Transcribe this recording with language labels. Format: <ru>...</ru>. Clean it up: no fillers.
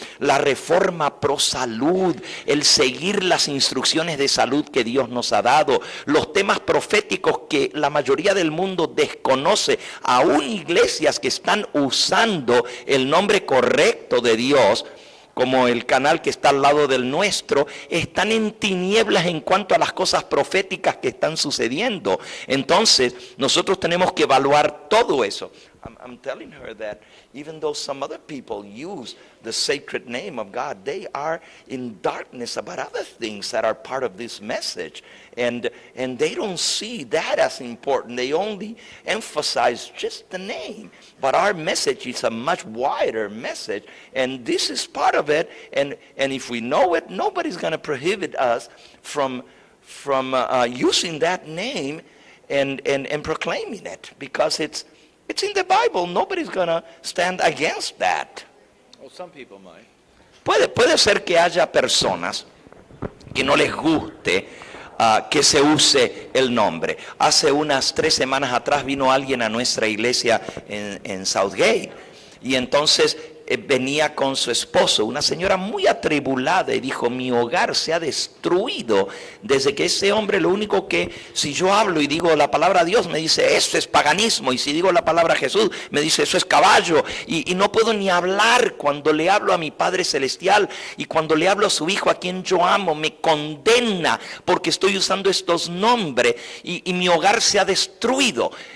<es>La reforma pro salud, el seguir las instrucciones de salud que Dios nos ha dado, los temas proféticos que la mayoría del mundo desconoce, aún iglesias que están usando el nombre correcto de Dios, como el canal que está al lado del nuestro, están en tinieblas en cuanto a las cosas proféticas que están sucediendo. Entonces, nosotros tenemos que evaluar todo eso.</es> <en>I'm telling her that even though some other people use the sacred name of God, they are in darkness about other things that are part of this message. And they don't see that as important. They only emphasize just the name. But our message is a much wider message. And this is part of it. And if we know it, nobody's going to prohibit us from using that name and proclaiming it. Because it's in the Bible. Nobody's going to stand against that. Well, some people might.</en> <es>Puede ser que haya personas que no les guste que se use el nombre. Hace unas 3 semanas atrás vino alguien a nuestra iglesia en Southgate. Y entonces venía con su esposo, una señora muy atribulada, y dijo, mi hogar se ha destruido desde que ese hombre, lo único que, si yo hablo y digo la palabra Dios, me dice, eso es paganismo, y si digo la palabra Jesús, me dice, eso es caballo, y no puedo ni hablar cuando le hablo a mi Padre Celestial, y cuando le hablo a su Hijo, a quien yo amo, me condena, porque estoy usando estos nombres, y mi hogar se ha destruido.</es>